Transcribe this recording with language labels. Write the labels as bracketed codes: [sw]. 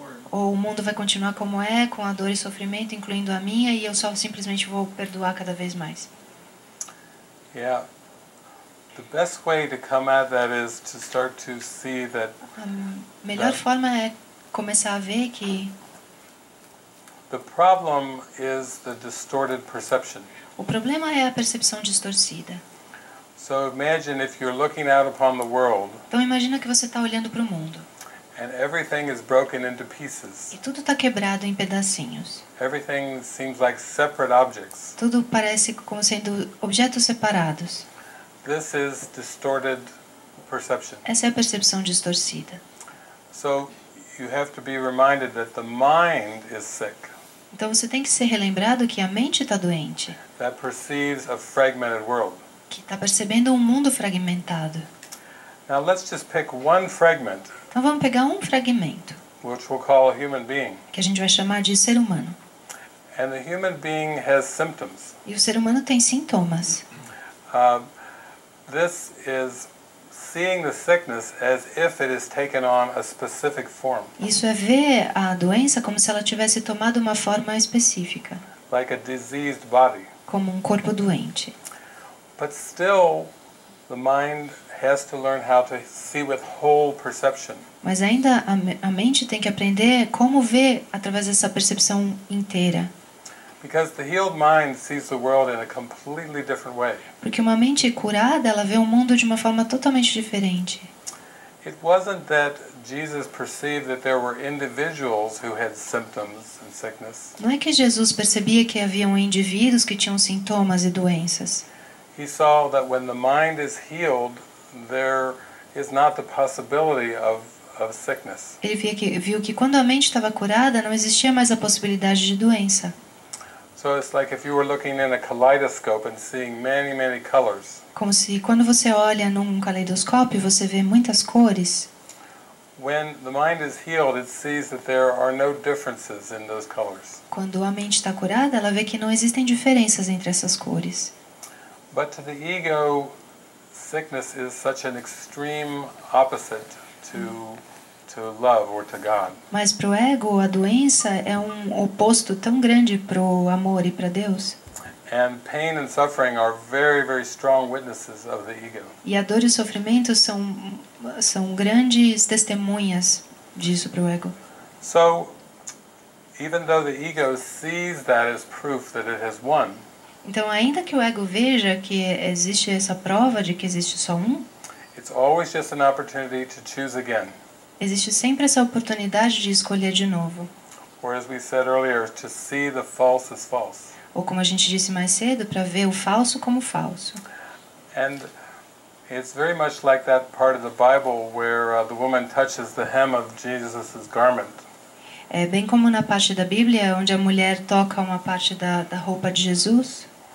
[pt] Ou o mundo vai continuar como é, com a dor e sofrimento, incluindo a minha, e eu só simplesmente vou perdoar cada vez mais. [en] Yeah. The best way to come at that is to start to see that [pt] A melhor forma é começar a ver que [en] the problem is the distorted perception. [pt] o problema é a percepção distorcida. [en] So imagine if you're looking out upon the world [pt] Então imagina que você está olhando para o mundo [en] and everything is broken into pieces. [pt] e tudo está quebrado em pedacinhos. [en] Everything seems like separate objects. [pt] Tudo parece como sendo objetos separados. [en] This is distorted perception. [pt] Essa é a percepção distorcida. [en] So you have to be reminded that the mind is sick, [pt] Então você tem que ser relembrado que a mente está doente, [en] that perceives a fragmented world. [pt] que está percebendo um mundo fragmentado. [en] Now let's just pick one fragment, [pt] Então vamos pegar um fragmento, [en] which we'll call a human being. [pt] que a gente vai chamar de ser humano. [en] And the human being has symptoms. [pt] E o ser humano tem sintomas. [en] This is seeing the sickness as if it has taken on a specific form, [pt] Isso é ver a doença como se ela tivesse tomado uma forma específica, [en] like a diseased body. [pt] como um corpo doente. [en] But still, the mind has to learn how to see with whole perception. [pt] Mas ainda a mente tem que aprender como ver através dessa percepção inteira. [en] Because the healed mind sees the world in a completely different way. [pt] Porque uma mente curada, ela vê o mundo de uma forma totalmente diferente. [en] It wasn't that Jesus perceived that there were individuals who had symptoms and sickness. [pt] Não é que Jesus percebia que haviam indivíduos que tinham sintomas e doenças. [en] He saw that when the mind is healed, there is not the possibility of sickness. [pt] Ele viu que quando a mente estava curada, não existia mais a possibilidade de doença. [en] So it's like if you were looking in a kaleidoscope and seeing many, many colors. [pt] Como se quando você olha num caleidoscópio, você vê muitas cores. [en] when the mind is healed, it sees that there are no differences in those colors. [pt] Quando a mente está curada, ela vê que não existem diferenças entre essas cores. [en] But to the ego, sickness is such an extreme opposite to love or to God. [pt] Mas para o ego, a doença é um oposto tão grande para o amor e para Deus. [en] And pain and suffering are very, very strong witnesses of the ego. [pt] E a dor e o sofrimento são grandes testemunhas disso para o ego. [en] So, even though the ego sees that as proof that it has won, [pt] então, ainda que o ego veja que existe essa prova de que existe só um, [en] it's always just an opportunity to choose again. [pt] existe sempre essa oportunidade de escolher de novo. [en] Or as we said earlier, to see the false as false. [pt] Ou como a gente disse mais cedo, para ver o falso como falso. [en] And it's very much like that part of the Bible where the woman touches the hem of Jesus' garment. [pt] É bem como na parte da Bíblia onde a mulher toca uma parte da roupa de Jesus.